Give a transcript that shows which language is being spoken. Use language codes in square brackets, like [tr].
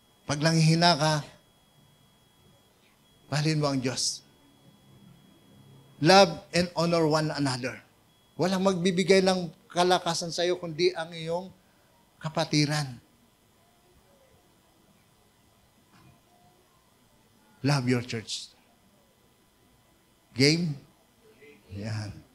[tl] Pag nanghihina ka, mahalin mo ang Diyos. [en] Love and honor one another. [tl] Walang magbibigay ng kalakasan sa iyo kundi ang iyong kapatiran. [en] Love your church. Game? Yan.